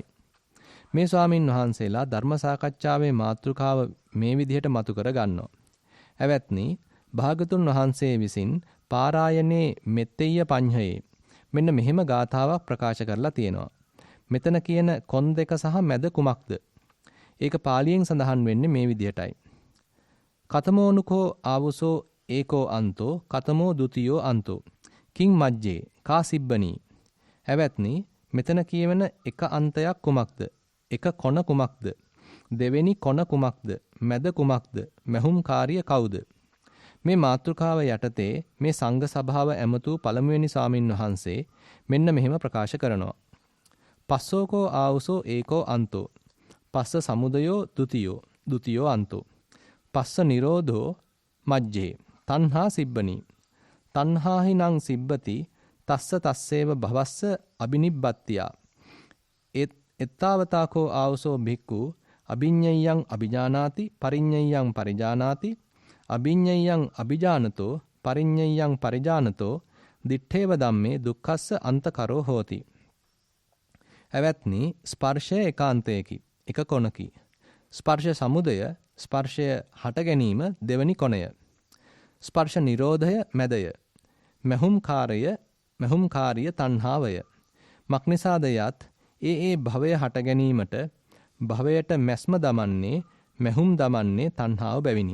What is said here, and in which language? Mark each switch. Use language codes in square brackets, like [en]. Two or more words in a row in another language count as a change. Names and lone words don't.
[si] මේ ස්වාමින් වහන්සේලා ධර්ම සාකච්ඡාවේ මාතෘකාව මේ විදිහට මතු කර ගන්නවා. එවත්නි භාගතුන් වහන්සේ විසින් පාරායනේ මෙත්තෙය්‍ය පඤ්ඤයේ මෙන්න මෙහෙම ගාථාවක් ප්‍රකාශ කරලා තියෙනවා. මෙතන කියන කොන් දෙක සහ මැද කුමක්ද? ඒක පාලියෙන් සඳහන් වෙන්නේ මේ විදිහටයි. [pi] කතමෝනුකෝ ආවුසෝ ඒකෝ අන්තෝ කතමෝ ဒ ුතියෝ අන්තෝ කිං මජ්ජේ කා සිබ්බනී. [si] එවත්නි මෙතන කියවෙන එක අන්තයක් කුමක්ද? එක කොන කුමක්ද? දෙවෙනි කොන කුමක්ද? මැද කුමක්ද? මැහුම්කාරිය කවුද? මේ මාතෘකාව යටතේ මේ සංඝ සභාව ඇමතු පළමුවෙනි ස්වාමින් වහන්සේ මෙන්න මෙහෙම ප්‍රකාශ කරනවා. [pi] පස්සෝකෝ ආවුසෝ ඒකෝ අන්තෝ. පස්ස සමුදයෝ ဒ ුතියෝ අන්තෝ. පස්ස නිරෝධෝ මජ්ජේ. තණ්හා සිබ්බනී. තණ්හාහි නං සිබ්බති තස්ස තස්සේව භවස්ස අබිනිබ්බත්තියා. එත්තාවතාකෝ ආවුසෝ භික්ඛු අභිඤ්ඤයං අභිජානාති පරිඤ්ඤයං පරිජානාති අභිඤ්ඤයං අභිජානතෝ පරිඤ්ඤයං පරිජානතෝ දිත්තේව ධම්මේ දුක්ඛස්ස අන්තකරෝ හෝති. [si] එවත්නි ස්පර්ශය ඒකාන්තයකි එක කොනකි. ස්පර්ශ සමුදය ස්පර්ශය හට ගැනීම දෙවනි කොනය. ස්පර්ශ නිරෝධය මැදය. මැහුම්කාරිය තණ්හාවය. මක්නිසාද යත් ඒ භවය හට ගැනීමට භවයට මැස්ම දමන්නේ මැහුම් දමන්නේ තණ්හාව බැවිනි.